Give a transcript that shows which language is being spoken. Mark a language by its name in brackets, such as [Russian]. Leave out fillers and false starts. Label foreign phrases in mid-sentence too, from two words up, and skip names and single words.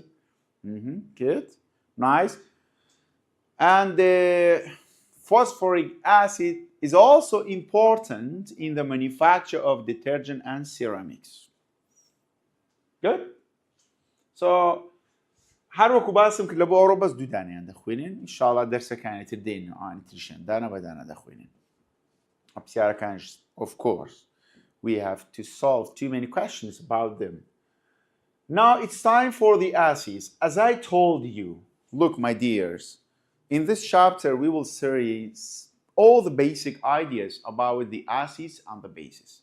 [English] Good. Nice. And the phosphoric acid is also important in the manufacture of detergent and ceramics. [Central Kurdish] Good. So هر وەکو باسم کرد لە بۆ ئەوڕۆ بەس دوو دانیان دەخوێنین ئینشاڵڵا دەرسەکانی تر دێنین و ئانیتریشن دانە بەدانە دەخوێنین پرسیارەکانش [English] of course we have to solve too many questions about them. Now it's time for the acids. As I told you, look my dears, in this chapter we will see all the basic ideas about the acids and the bases.